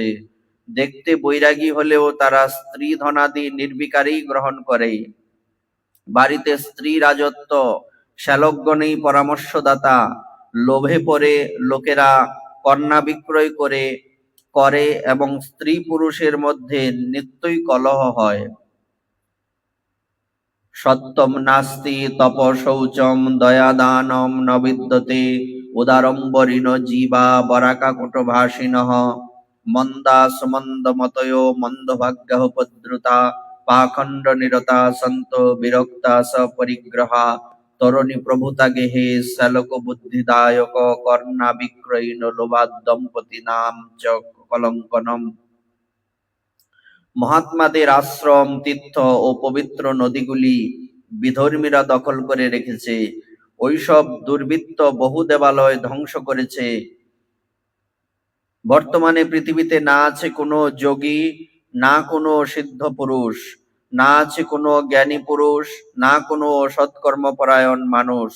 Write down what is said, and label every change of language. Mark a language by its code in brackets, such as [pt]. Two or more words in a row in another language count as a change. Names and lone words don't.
[bn] দেখতে বৈরাগী হলেও তারা স্ত্রী ধনাদি নির্বিকারেই গ্রহণ করে। বাড়িতে স্ত্রী রাজত্ব, শ্যালকগণেই পরামর্শদাতা। লোভে পড়ে লোকেরা কন্যা বিক্রয় করে এবং স্ত্রী পুরুষের মধ্যে নিত্যই কলহ হয়। [sa] সত্যম নাস্তি তপ শৌচম দয়া দানম ন বিদ্যতে উদারম্বরিণ জীবা বরাকাকুট ভাষিণঃ মন্দা সুমন্দ মতয়ো মন্দভাগ্যঃ উপদ্রুতা পাখণ্ড নিরতা সন্ত বিরক্তা সপরিগ্রহা তরণী প্রভুতা গেহে শ্যালক বুদ্ধিদায়ক কর্ণা বিক্রয়ীণ লোভাদ দম্পতি নাম চ কলঙ্কনম। [bn] মহাত্মাদের আশ্রম, তীর্থ ও পবিত্র নদীগুলি বিধর্মীরা দখল করে রেখেছে। ওইসব দুর্বৃত্ত বহু দেবালয় ধ্বংস করেছে। বর্তমানে পৃথিবীতে না আছে কোনো যোগী, না কোনো সিদ্ধ পুরুষ, না আছে কোনো জ্ঞানী পুরুষ, না কোনো সৎকর্মপরায়ণ মানুষ।